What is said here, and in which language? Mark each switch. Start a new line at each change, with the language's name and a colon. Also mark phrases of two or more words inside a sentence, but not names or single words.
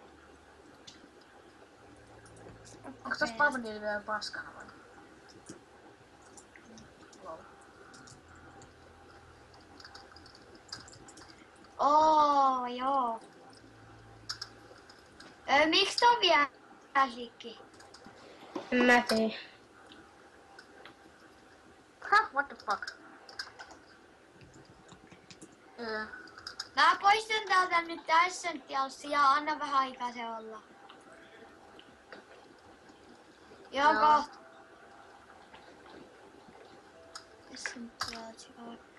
Finnish: Onko tossa palvelijoilla vielä paskana vai? Lol. Joo. Miksi on vielä sikki? En mä tiedä.
English: What the fuck?
Finnish: Mä poistan täältä nyt tää Essentialsia ja anna vähän aikaa se olla. Joo, Joo. kohta. Essentials, joo.